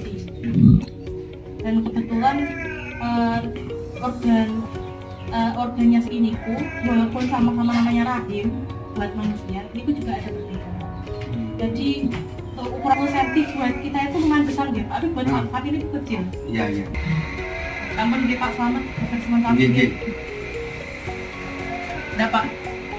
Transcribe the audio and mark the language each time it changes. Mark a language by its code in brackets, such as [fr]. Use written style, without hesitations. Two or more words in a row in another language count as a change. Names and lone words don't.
[id] Dan kebetulan organnya ini walaupun sama-sama namanya rahim buat manusia, itu juga ada perbedaan. Jadi ukuran cm buat kita itu lumayan besar ya, tapi buat sapi ini kecil. Iya. [ban] Ampun nggih Pak, selamat. [id] Assessment kami [ban] Nggih, nggih. nggih. [id] Dah Pak.